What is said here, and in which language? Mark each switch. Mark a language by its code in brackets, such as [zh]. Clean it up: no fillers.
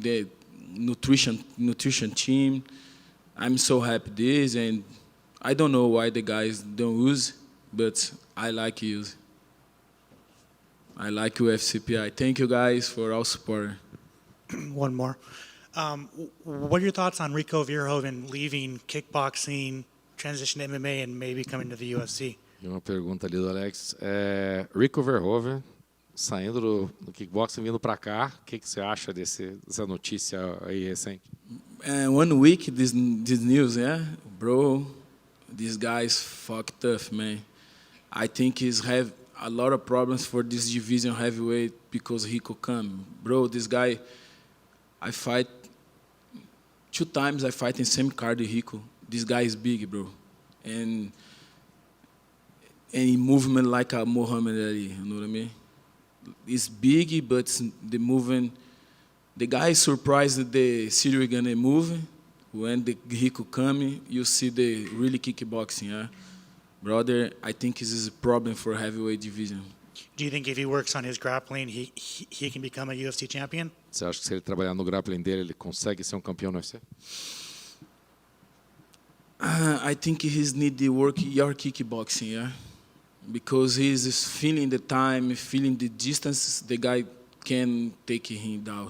[en] The nutrition team. I'm so happy this, and I don't know why the guys don't use. But I like use. I like UFC PI. Thank you guys for all support. One more. What are your thoughts on Rico Verhoeven leaving kickboxing, transition to MMA, and maybe coming to the UFC? [pt] E uma pergunta ali do Alex. Rico Verhoeven saindo do kickboxing, vindo para cá. O que você acha dessa notícia aí recente? [en] 1 week, this news, yeah? Bro, this guy's fucked tough, man. I think he's have a lot of problems for this division heavyweight because Rico come. Bro, this guy, I fight 2 times. I fight in same card with Rico. This guy is big, bro, and he movement like a Muhammad Ali. You know what I mean? It's big, but the movement. The guy is surprised that the Cyril gonna move. When the Rico come, you see the really kickboxing, yeah. Brother, I think this is a problem for heavyweight division. Do you think if he works on his grappling, he can become a UFC champion? [pt] Você acha que se ele trabalhar no grappling dele, ele consegue ser um campeão no UFC? [en] I think he's need to work your kickboxing, yeah, because he's feeling the time, feeling the distance. The guy can take him down.